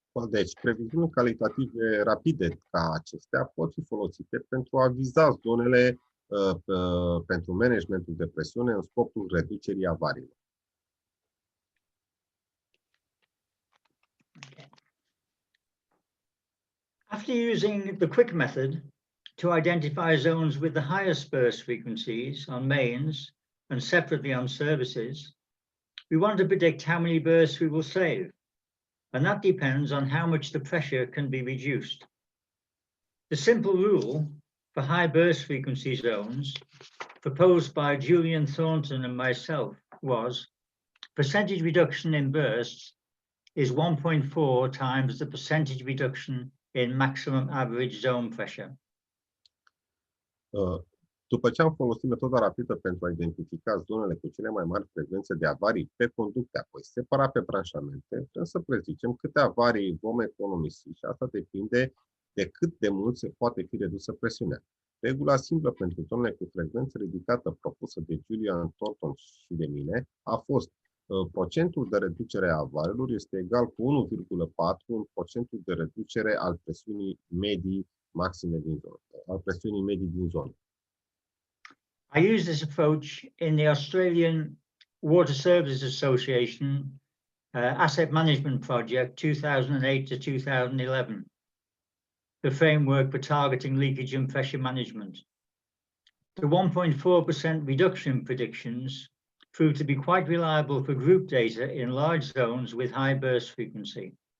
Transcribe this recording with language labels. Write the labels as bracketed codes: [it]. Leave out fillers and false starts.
[ro] Deci, previziuni calitative rapide ca acestea pot fi folosite pentru a viza zonele pentru managementul de presiune în scopul reducerii avariilor. [en] After using the quick method to identify zones with the highest burst frequencies on mains and separately on services, we want to predict how many bursts we will save, and that depends on how much the pressure can be reduced. The simple rule for high burst frequency zones proposed by Julian Thornton and myself was percentage reduction in bursts is 1.4 times the percentage reduction in maximum average zone pressure. [ro] După ce am folosit metoda rapidă pentru a identifica zonele cu cele mai mari frecvențe de avarii pe conducte, apoi separat pe branșamente, putem să prezicem câte avarii vom economisi și asta depinde de cât de mult se poate fi redusă presiunea. Regula simplă pentru zonele cu frecvență ridicată propusă de Julian Thornton și de mine a fost procentul de reducere a avariilor este egal cu 1,4 în procentul de reducere al presiunii medii maxime din zonă, al presiunii medii din zonă. [en] I use this approach in the Australian Water Services Association Asset Management Project 2008 to 2011, the framework for targeting leakage and pressure management. The 1.4% reduction in predictions proved to be quite reliable for group data in large zones with high burst frequency.